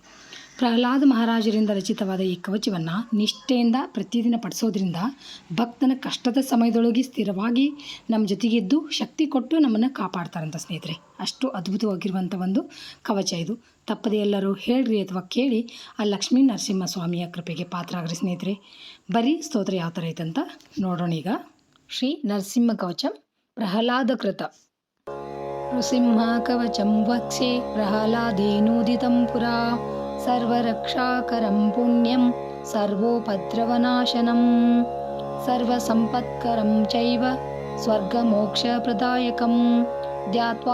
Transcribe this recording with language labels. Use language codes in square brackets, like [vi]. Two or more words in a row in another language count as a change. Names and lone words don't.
[kn] ಪ್ರಹ್ಲಾದ ಮಹಾರಾಜರಿಂದ ರಚಿತವಾದ ಈ ಕವಚವನ್ನು ನಿಷ್ಠೆಯಿಂದ ಪ್ರತಿದಿನ ಪಡಿಸೋದ್ರಿಂದ ಭಕ್ತನ ಕಷ್ಟದ ಸಮಯದೊಳಗೆ ಸ್ಥಿರವಾಗಿ ನಮ್ಮ ಜೊತೆಗಿದ್ದು ಶಕ್ತಿ ಕೊಟ್ಟು ನಮ್ಮನ್ನು ಕಾಪಾಡ್ತಾರಂತ ಸ್ನೇಹಿತರೆ. ಅಷ್ಟು ಅದ್ಭುತವಾಗಿರುವಂಥ ಒಂದು ಕವಚ ಇದು. ತಪ್ಪದೆ ಎಲ್ಲರೂ ಹೇಳ್ರಿ ಅಥವಾ ಕೇಳಿ ಆ ಲಕ್ಷ್ಮೀ ನರಸಿಂಹ ಸ್ವಾಮಿಯ ಕೃಪೆಗೆ ಪಾತ್ರರಾಗ್ರಿ ಸ್ನೇಹಿತರೆ. ಬರೀ ಸ್ತೋತ್ರ ಯಾವ ಥರ ಐತಂತ ನೋಡೋಣ ಈಗ. ಶ್ರೀ ನರಸಿಂಹ ಕವಚಂ ಪ್ರಹ್ಲಾದ ಕೃತ. [sa] ನೃಸಿಂಹ ಕವಚಂ ವಕ್ಷೆ ಪ್ರಹ್ಲಾದೇನೋದಿತಂ ಪುರಾ ಸರ್ವರಕ್ಷಾಕರಂ ಪುಣ್ಯಂ ಸರ್ವೋಪದ್ರವನಾಶನಂ ಸರ್ವಸಂಪತ್ಕರಂ ಚೈವ ಸ್ವರ್ಗಮೋಕ್ಷಪ್ರದಾಯಕಂ ಧ್ಯಾತ್ವಾ